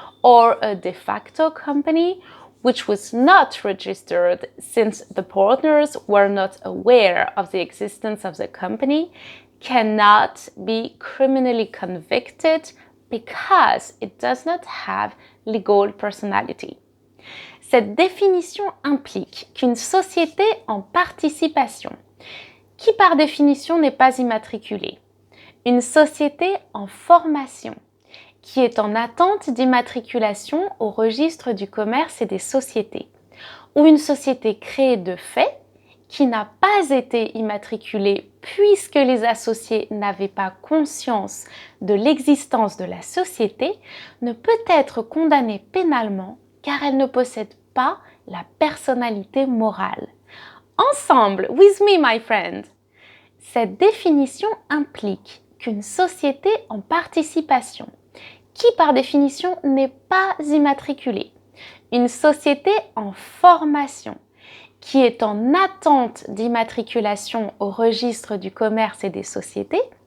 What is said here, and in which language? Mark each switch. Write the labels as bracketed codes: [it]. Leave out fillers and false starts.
[en] or a de facto company, which was not registered since the partners were not aware of the existence of the company, cannot be criminally convicted because it does not have legal personality. [fr] Cette définition implique qu'une société en participation, qui par définition n'est pas immatriculée, une société en formation, qui est en attente d'immatriculation au registre du commerce et des sociétés, ou une société créée de fait, qui n'a pas été immatriculée puisque les associés n'avaient pas conscience de l'existence de la société, ne peut être condamnée pénalement car elle ne possède pas la personnalité morale. Ensemble, [en] with me my friend. [fr] Cette définition implique qu'une société en participation, qui par définition n'est pas immatriculée, une société en formation, qui est en attente d'immatriculation au registre du commerce et des sociétés,